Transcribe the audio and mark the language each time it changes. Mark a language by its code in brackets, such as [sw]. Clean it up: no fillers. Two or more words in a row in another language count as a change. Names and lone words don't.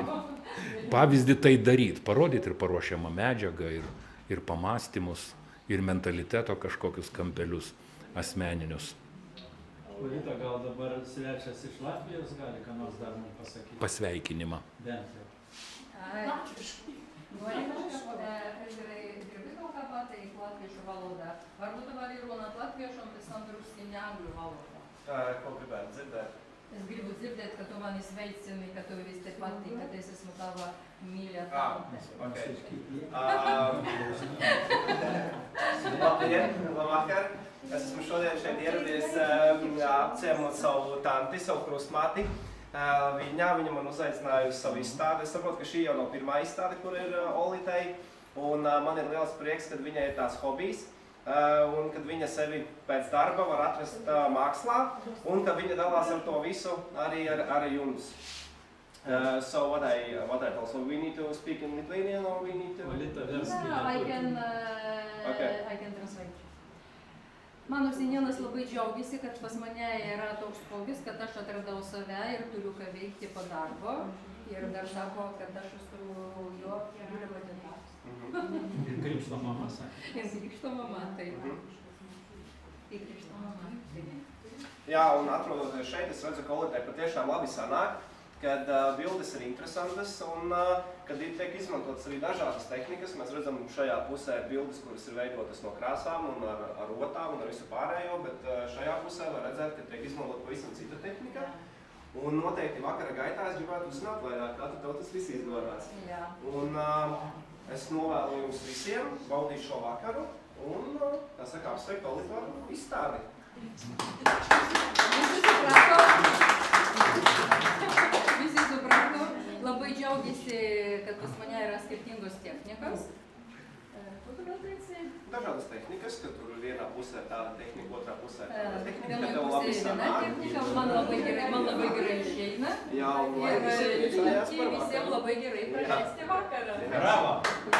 [lt] Pavyzdį tai daryti, parodyti ir paruošiamą medžiagą, ir pamąstymus, ir mentaliteto kažkokius kampelius asmeninius. Olita, gal dabar svečias iš Latvijos gali ką nors dar mums pasakyti? Pasveikinimą. Bent jau. Dirbi daug kalbą, tai [lv] latviešu valoda. Varbūt var runāt latviešu un pēc tam drusku angļu valodā. Ko gribētu dzirdēt? Es gribu dzirdēt, ka tu mani sveicini, ka tu vis te patīk, ka es esmu tava mīļā tante. Labdien, labvakar. Es esmu šodien šeit ieradies apciemot savu tanti, savu krustmāti. Viņa man uzaicināja uz savu izstādi. Es saprotu, ka šī jau nav pirmā izstāde, kur ir Olitei. Un man ir liels prieks, kad viņai ir tās hobijs. Un kad viņa sevi pēc darba var atrast mākslā. Un ka viņa dalās ar to visu arī ar jums. [en] So what I tell, so we need to speak in Lithuanian or we need to... [lt] Olita, verskite. [en] I can translate. [lt] Mano senienas labai džiaugiasi, kad pas mane yra toks hobis, kad aš atradau save ir turiu ką veikti po darbo. Ir dar sako, kad aš esu jo vyro vadina. Ir krikšto mama sakė. Ir krikšto mama, taip. Ir krikšto mama, taip. [lv] Jā, un atrodoties šeit, es redzu, ka Olitai patiešām labi sanāk, kad bildes ir interesantas un kad tiek izmantotas arī dažādas tehnikas. Mēs redzam, šajā pusē ir bildes, kuras ir veidotas no krāsām un ar otām un ar visu pārējo, bet šajā pusē var redzēt, ka tiek izmantot pavisam cita tehnika. Un noteikti vakara gaitā es gribētu uzzināt vairāk, kā tev tas viss izdevās. Un es novēlu jums visiem baudīt šo vakaru un, kā saka, apsveikt Olitu ar izstādi. [lt] Visi suprato, labai džiaugiasi, kad pas mane yra skirtingos technikos. [lv] Ko tu gal teici? Dažādas tehnikas, ka tur vienā pusē ir tāda tehnika, otrā pusē ir tāda tehnika, [lt] Vienoj [lv] ka tev pusē labi ir viena sanāk. [lt] technika, man labai gerai išeina. [lv] Jā, un lai [lt] Ir [lv] visi priecājās par [lt] visiems [lv] vakaru. [lt] labai gerai praleisti vakarą. Bravo!